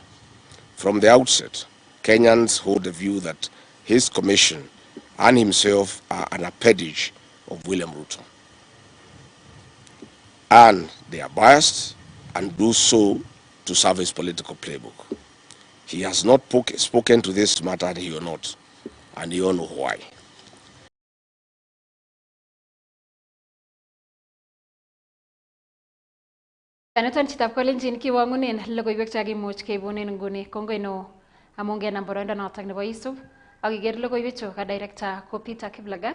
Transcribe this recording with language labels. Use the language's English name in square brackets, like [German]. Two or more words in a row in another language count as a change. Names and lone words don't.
[English] From the outset, Kenyans hold the view that his commission and himself are an appendage of William Ruto. And they are biased and do so to serve his political playbook. He has not spoken to this matter, and he will not, and you all know why. [Kalenjin] Kaniton chitab kolenjin kiwangunen logoiwek chakimuch keibunen nguni kongoi neo amun kenam boroindo notok nebo isub ak iker logoiwechu ka director ko Peter Kiplagat.